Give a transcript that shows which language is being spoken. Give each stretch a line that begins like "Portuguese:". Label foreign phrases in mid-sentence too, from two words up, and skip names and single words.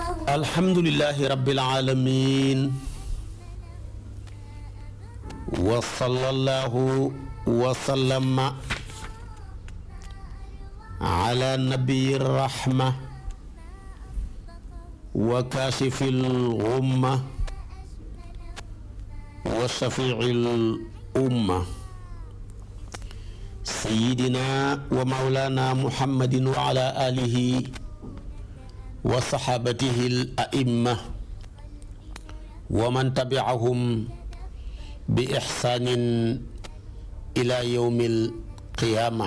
Arabic: الحمد لله رب العالمين وصلى الله وسلم على نبي الرحمة وكاشف الغمة وشافع الأمة سيدنا ومولانا محمد وعلى آله وصحابته الأئمة ومن تبعهم بإحسان إلى يوم القيامة.